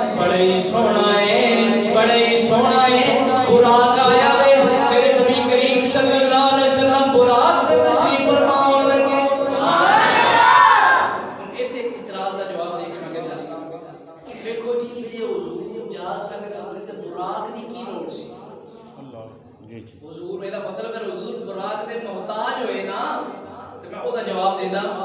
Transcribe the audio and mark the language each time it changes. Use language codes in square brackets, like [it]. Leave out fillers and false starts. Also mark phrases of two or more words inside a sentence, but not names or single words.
[pa] بڑا ہی سوہنا ہے، بڑا ہی سوہنا ہے. براق آیا وے تیرے نبی کریم [ar] صلى الله عليه وسلم [pa] براق تے تشریف فرماؤن لگے. [ar] سبحان الله. [pa] ایتھے اعتراض دا جواب دے کے میں چلنا۔ ویکھو جی جے حضور جا سکدا ہووے تے براق دی کی لوڑ سی? اللہ جی جی. حضور میرا مطلب ہے حضور براق دے محتاج ہوئے نا تے میں اوہدا جواب دینا.